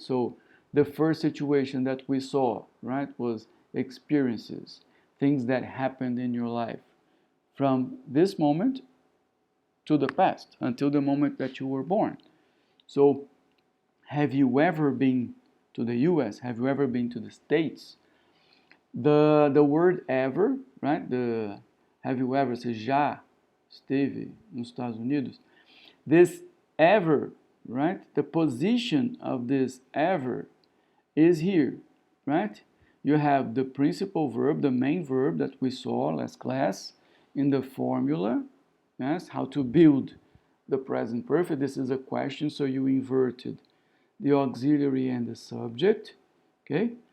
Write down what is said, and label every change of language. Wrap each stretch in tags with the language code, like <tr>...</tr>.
<en>So the first situation that we saw, right, was experiences, things that happened in your life from this moment to the past until the moment that you were born. So have you ever been to the US? Have you ever been to the States? The word ever, right? The have you ever,</en> <pt>você já esteve nos Estados Unidos?</pt> <en>This ever, right? The position of this ever is here, right? You have the principal verb, the main verb that we saw last class in the formula, yes, how to build the present perfect. This is a question, so you inverted the auxiliary and the subject, okay?</en>